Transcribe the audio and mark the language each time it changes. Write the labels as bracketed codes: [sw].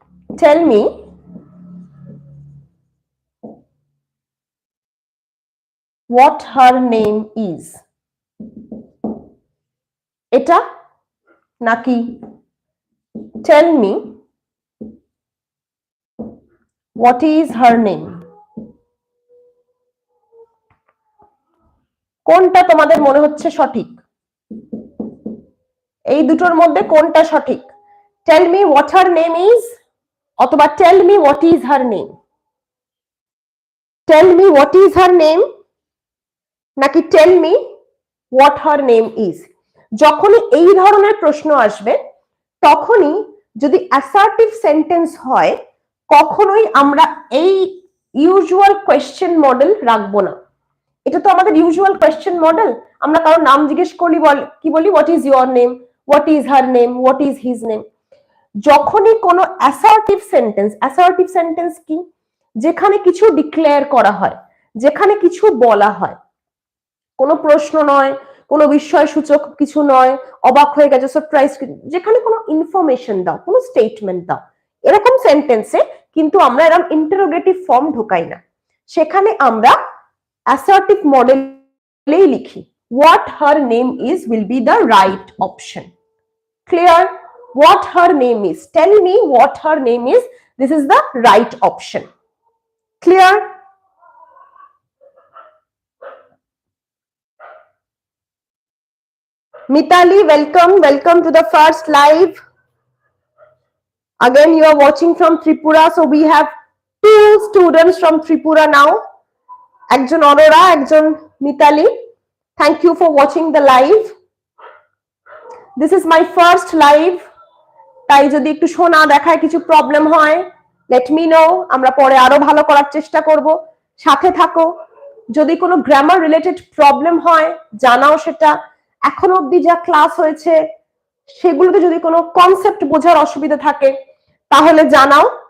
[en] tell me what her name is, [bn] এটা নাকি [en] tell me what is her name, [bn] কোনটা তোমাদের মনে হচ্ছে সঠিক? এই দুটোর মধ্যে কোনটা সঠিক? [en] tell me what her name is [bn] অথবা [en] Tell me what is her name? Tell me what is her name [bn] নাকি [en] Tell me what her name is? [bn] যখনই এই ধরনের প্রশ্ন আসবে তখনই যদি অ্যাসার্টিভ সেন্টেন্স হয় কখনোই আমরা এই ইউজুয়াল কোয়েশ্চেন মডেল রাখবো না। এটা তো আমাদের ইউজুয়াল কোয়েশ্চেন মডেল। আমরা কারো নাম জিজ্ঞেস করলি কি বলি, [en] What is your name, what is her name, what is his name. [bn] যখনই কোনো অ্যাসার্টিভ সেন্টেন্স কি, যেখানে কিছু ডিক্লেয়ার করা হয়, যেখানে কিছু বলা হয়, কোনো প্রশ্ন নয়, কোনো বিস্ময় সূচক কিছু নয়, অবাক হয়ে গেছে, সারপ্রাইজ, যেখানে কোনো ইনফরমেশন দাও, কোনো স্টেটমেন্ট দাও, এরকম সেন্টেন্সে কিন্তু আমরা এরকম ইন্টারোগেটিভ ফর্ম ঢোকাই না। সেখানে আমরা অ্যাসার্টিভ মডেলেই লিখি [en] what her name is will be the right option. Clear? What her name is, tell me what her name is, this is the right option. Clear? Mitali, welcome to the first live. Again, you are watching from Tripura, so we have 2 students from Tripura now. [bn] Ekjon [en] Aurora, [bn] ekjon [en] Mitali. Thank you for watching the live. This is my first live. [bn] তাই যদি একটু শোনা দেখায় কিছু problem হয়, [en] let me know, [bn] আমরা পরে আরো ভালো করার চেষ্টা করব। সাথে থাকো। যদি কোনো গ্রামার রিলেটেড প্রবলেম হয় জানাও সেটা। এখন অবধি যা ক্লাস হয়েছে সেগুলোতে যদি কোনো কনসেপ্ট বোঝার অসুবিধা থাকে তাহলে জানাও।